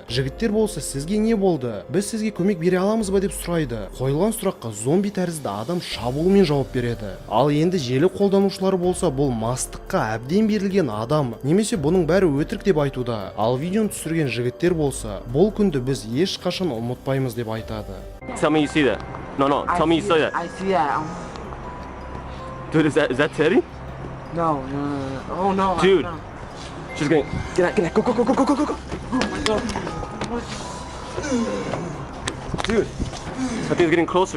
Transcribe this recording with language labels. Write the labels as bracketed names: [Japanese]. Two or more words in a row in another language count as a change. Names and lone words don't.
[Kazakh] Жігіттер болса, сізге не болды? Біз сізге көмек бере аламыз ба деп сұрайды. Қойылған сұраққа зомби тәрізді адам шабуылмен жауап береді. Ал енді желі қолданушылары болса, бұл мастыққа әбден берілген адам немесе бұның бәрі өтірік деп айтуда. Ал видеоны түсірген жігіттер болса, бұл күнді біз ешқашан ұмытпаймыз деп айтады. [English] Tell me you see that. No, tell me you see that. I see that. Dude, is that Teddy? No. Oh no. Dude. No. She's gonna get out. Go. Oh my god. Dude. I think it's getting closer.